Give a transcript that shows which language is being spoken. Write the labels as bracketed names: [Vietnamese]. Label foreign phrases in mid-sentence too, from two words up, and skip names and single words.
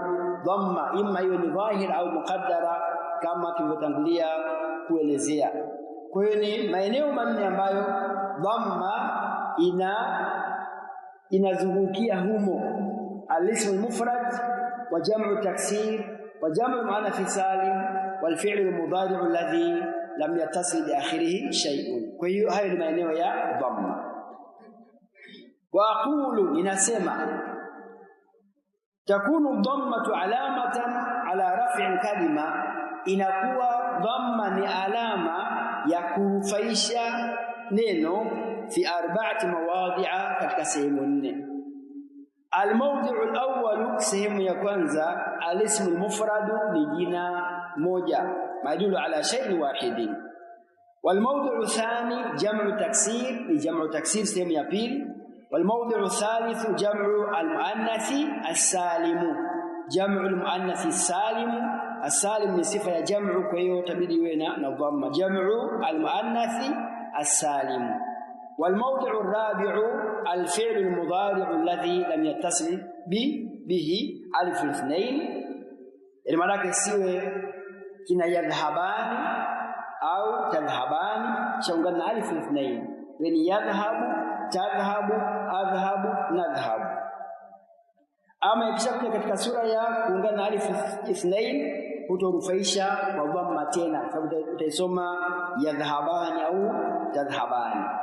[Swahili] Dhamma imma hiyo ni dhahir au muqaddara kama tulivyotangulia kuelezea. Kwa hiyo ni maeneo manne ambayo dhamma inazungukia humo: [Arabic] الاسم المفرد وجمع التكسير وجمع المؤنث السالم والفعل المضارع الذي لم يتصل بآخره شيء. [Swahili] Kwa hiyo hayo ni maeneo ya dhamma. [Arabic] وأقول, [Swahili] ninasema [Arabic] تكون الضمة علامة على رفع الكلمة, [Swahili] inakuwa dhamma ni alama ya kurufaisha neno [Arabic] في أربعة مواضع, [Swahili] katika sehemu nne. [Arabic] الموضع الأول, [Swahili] sehemu ya kwanza, [Arabic] الاسم المفرد [Swahili] ni jina moja [Arabic] ما دل على شيء واحد. والموضع الثاني جمع تكسير ni جمع تكسير, [Swahili] sehemu ya pili. [Arabic] والموضع الثالث جمع المؤنث السالم جمع المؤنث السالم, jam'u al-muannath as-salim. [Swahili] As-salim ni sifa ya jam'u, kwa hiyo tabidi iwe na dhamma, [Arabic] جمع المؤنث السالم. والموضع الرابع الفعل المضارع الذي لم يتصل به alif الاثنين. [Swahili] Maana siwe kina yadhhabani au tadhhabani shaungana na [Arabic] ألف الاثنين, [Swahili] yani [Arabic] يذهب تذهب أذهب نذهب. [Swahili] Ama ikishakuja katika sura ya kuungana na [Arabic] ألف الاثنين [Swahili] hutorufaisha kwa dhamma tena, sababu utaisoma yadhhabani au tadhhabani.